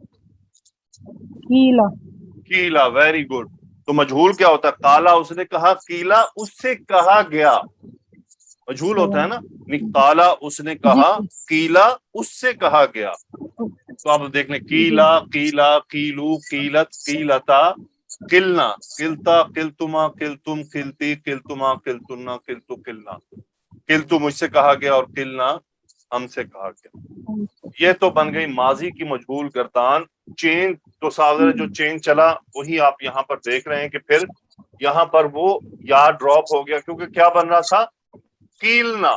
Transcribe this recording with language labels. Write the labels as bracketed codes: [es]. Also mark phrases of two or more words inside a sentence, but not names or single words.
[ur] کیلا. کیلا. [en] very good. [ur] تو مجہول کیا ہوتا ہے؟ کالا اس نے کہا، کیلا اس سے کہا گیا. مجہول ہوتا ہے نا، کالا اس نے جی کہا، کیلا اس سے کہا گیا. تو آپ دیکھ لیں، جی [ar] کیلا، کیلا، کیلو، کیلت، کیلتا، کلنا، کلتا، کلتما، کلتم، کلتی، کلتما، کلتنا، کلتو، کلنا. [ur] کلتو مجھ سے کہا گیا اور کلنا ہم سے کہا گیا. یہ تو بن گئی ماضی کی مجہول گردان. چینج تو ساگر جو چینج چلا وہی آپ یہاں پر دیکھ رہے ہیں کہ پھر یہاں پر وہ یا ڈراپ ہو گیا، کیونکہ کیا بن رہا تھا؟ کیلنا.